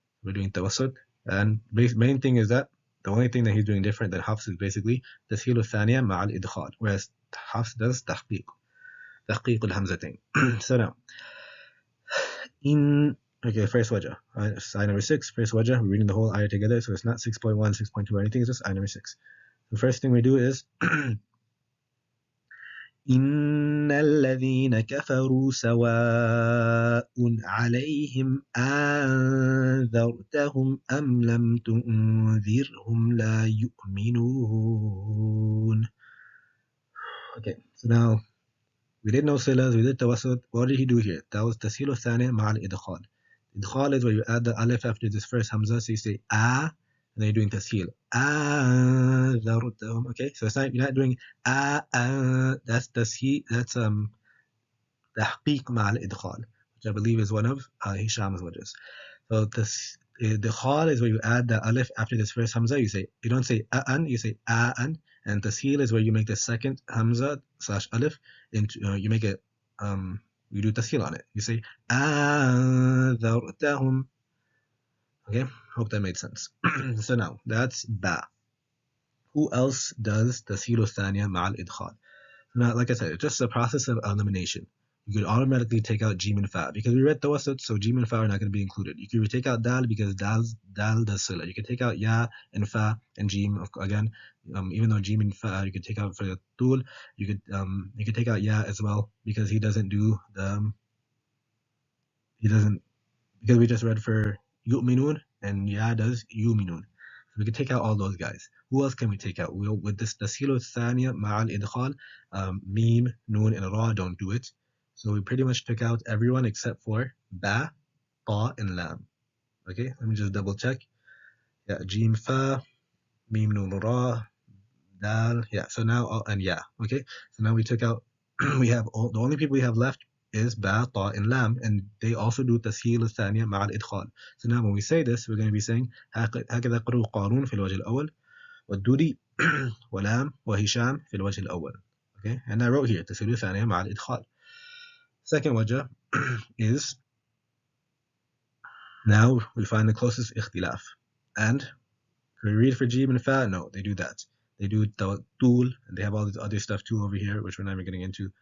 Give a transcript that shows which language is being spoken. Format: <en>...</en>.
<en>We're doing tawassut, and main thing is that the only thing that he's doing different than Hafs is basically تسهيل الثانية مع الإدخال, whereas Hafs does تحقيق الهمزتين. So now, first wajah, ayah number 6, first wajah, we're reading the whole ayah together, so it's not 6.1, 6.2 or anything, it's just ayah number 6.</en> <ar>The first thing we do is إن الذين كفروا سواء عليهم أنذرتهم أم لم تنذرهم لا يؤمنون.</ar> <en>Okay, so now we did no silas, we did tawassut. What did he do here? That was تسهيل الثانية مع الإدخال. Idkhal is where you add the alif after this first hamza, so you say a, and then you're doing tasheel. Okay, so it's not, you're not doing that's tasheel, that's tahqiq ma'al idkhal, which I believe is one of Hisham's wajahs. So idkhal is where you add the alif after this first hamza. You don't say a'an, you say a'an, and tasheel is where you make the second hamza / alif into you make it you do tasheel on it. You say أنذرتهم. Okay, hope that made sense. So now that's ba. Who else does تسهيل الثانية مع الإدخال? Now, like I said, it's just a process of elimination. You could automatically take out jim and fa because we read tawassut, so jim and fa are not going to be included. You could take out dal because dal does sila. You could take out ya and fa and jim again. Even though jim and fa you could take out for the tul, you could take out ya as well because he doesn't because we just read for yu'minun and ya does yu'minun. So we could take out all those guys. Who else can we take out? With this tasheel الثانية مع الإدخال, mim, noon, and ra don't do it. So we pretty much took out everyone except for ba, ta, and lam. Okay, let me just double check. Yeah, jim, fa, mim, noon, ra, dal. Yeah, so now and ya. Okay, so now we took out. We have the only people we have left is ba, ta, and lam, and they also do تسهيل الثانية مع الإدخال. So now when we say this, we're going to be saying</en> <ar>هكذا قرأ قارون في الوجه الأول والدودي ولام وهشام في الوجه الأول.</ar> <en>Okay, and I wrote here تسهيل الثانية مع الإدخال. Second wajah is, now we find the closest ikhtilaf. And can we read for jim and fa? No, they do that. They do tul, and they have all this other stuff too over here, which we're not even getting into.</en>